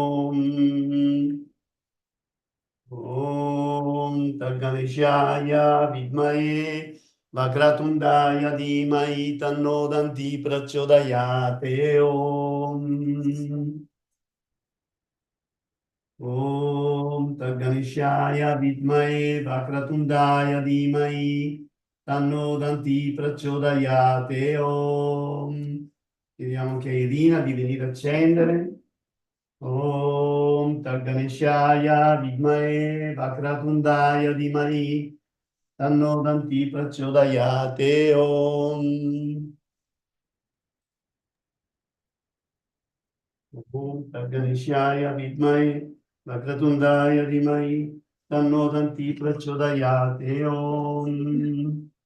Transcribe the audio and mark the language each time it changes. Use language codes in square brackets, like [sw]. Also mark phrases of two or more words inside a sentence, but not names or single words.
[sa] Om Tat Ganeshaya Vidmahe Vakratundaya Dhimahi Tanno Danti Prachodayate Om Tat Ganeshaya Vidmahe Vakratundaya Dhimahi Tanno Danti Prachodayate Om. [it] Chiediamo anche a Irina di venire a accendere. [sa] Om Tat Ganeshaya Vidmahe Vakratundaya Dhimahi Tanno Danti Prachodayate Om. Om Tat Ganeshaya Vidmahe Vakratundaya Dhimahi Tanno Danti Prachodayate Om.